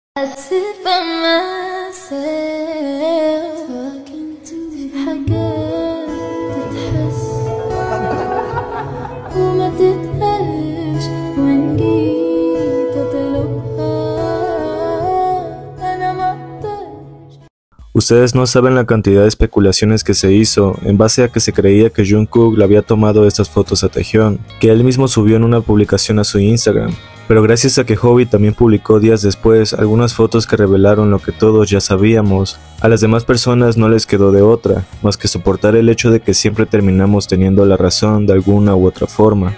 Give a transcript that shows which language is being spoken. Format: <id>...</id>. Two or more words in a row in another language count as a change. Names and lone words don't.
<en>I sit by myself talking to</en> <ar>حاجات تتحس وما تتقالش وإن جيت أطلبها أنا ما أقدرش.</ar> <es>Ustedes no saben la cantidad de especulaciones que se hizo en base a que se creía que Jungkook le había tomado estas fotos a Taehyun, que él mismo subió en una publicación a su Instagram. Pero gracias a que Hobi también publicó días después algunas fotos que revelaron lo que todos ya sabíamos, a las demás personas no les quedó de otra, más que soportar el hecho de que siempre terminamos teniendo la razón de alguna u otra forma.</es>